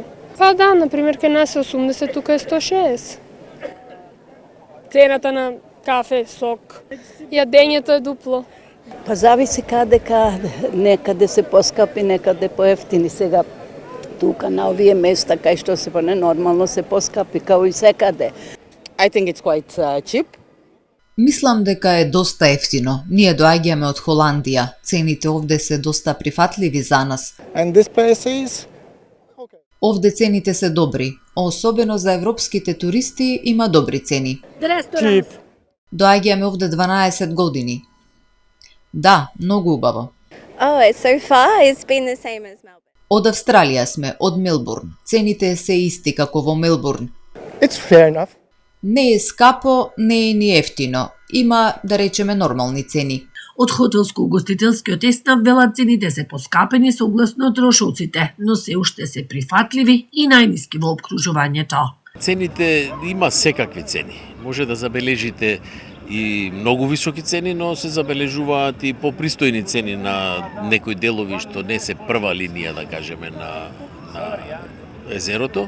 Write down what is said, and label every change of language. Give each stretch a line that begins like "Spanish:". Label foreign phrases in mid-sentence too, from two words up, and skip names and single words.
Macedonian: Па да, например, кај нас е 80, тука е 160. Цената на кафе, сок, јадењето е дупло. Па зависи каде, некаде се поскапи, некаде поевтини. Сега тука на овие места кај што се нормално се поскапи, као и секаде.
English: I think it's quite cheap.
Macedonian: Мислам дека е доста ефтино. Ние доаѓаме од Холандија. Цените овде се доста прифатливи за нас.
English: And this place is
Macedonian: Овде цените се добри, особено за европските туристи има добри цени.
English: cheap.
Macedonian: Доаѓаме овде 12 години. Да, многу убаво.
English: Oh, it's so far. It's been the same as Melbourne.
Macedonian: Од Австралија сме, од Мелбурн. Цените се исти како во Мелбурн.
English: It's fair enough.
Macedonian: Не е скапо, не е ни ефтино. Има, да речеме, нормални цени. Од хотелско-угостителскиот еснав велат цените се поскапени согласно трошоците, но се уште се прифатливи и најниски во опкружувањето. Цените има секакви цени. Може да забележите и многу високи цени, но се забележуваат и попристојни цени на некои делови што не се прва линија, да кажеме, на езерото.